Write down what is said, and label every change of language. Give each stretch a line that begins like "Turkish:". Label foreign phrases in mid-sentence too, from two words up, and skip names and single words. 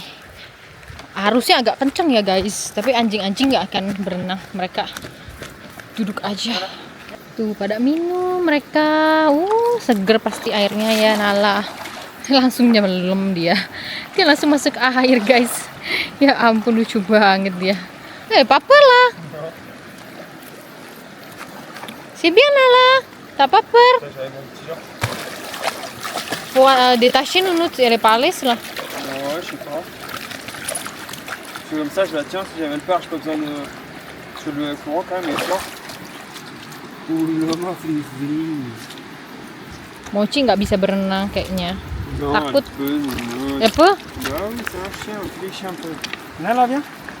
Indonesian: Harusnya agak kenceng ya guys, tapi anjing-anjing nggak akan berenang, mereka duduk aja. Tuh pada minum mereka, seger pasti airnya ya Nala. Langsung nyelem dia langsung masuk air guys. Ya ampun lucu banget dia. Papa lah.
French: C'est bien Nala, t'as pas peur? Faut détacher Nounours et les palais là. Ouais, je sais pas. Parce que comme ça, je la tiens. Si j'avais le peur, j'ai pas besoin de. Parce que le courant, quand même, est fort. Ouh là, ma fille.
Indonesian: Mochi nggak bisa berenang kayaknya.
French: Non,
Indonesian: Takut.
French: elle peut, non.
Indonesian: Apa?
French: Bah oui, c'est un chien. On fait les chiens un peu. Là, viens.